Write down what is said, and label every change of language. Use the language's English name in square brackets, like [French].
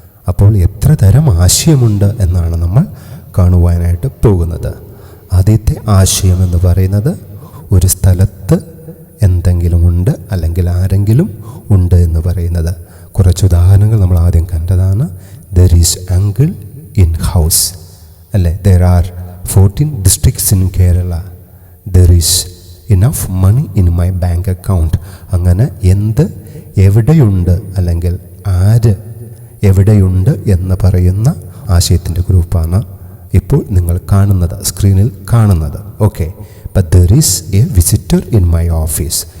[Malayalam] അപ്പോൾ എത്ര തരം ആശയമുണ്ട് എന്നാണ് നമ്മൾ കാണുവാനായിട്ട് പോകുന്നത്. ആദ്യത്തെ ആശയം എന്ന് പറയുന്നത്, ഒരു സ്ഥലത്ത് എന്തെങ്കിലും ഉണ്ട് അല്ലെങ്കിൽ ആരെങ്കിലും ഉണ്ട് എന്ന് പറയുന്നത്. കുറച്ച് ഉദാഹരണങ്ങൾ നമ്മൾ ആദ്യം കണ്ടതാണ്. [English] There is uncle in house, അല്ലേ? There are 14 districts in Kerala. There is enough money in my bank account. [Malayalam] അങ്ങനെ എന്ത് എവിടെയുണ്ട് അല്ലെങ്കിൽ ആര് എവിടെയുണ്ട് എന്ന് പറയുന്ന ആശയത്തിൻ്റെ ഗ്രൂപ്പാണ് ഇപ്പോൾ നിങ്ങൾ കാണുന്നത്, സ്ക്രീനിൽ കാണുന്നത്. [English] Okay, but there is a visitor in my office.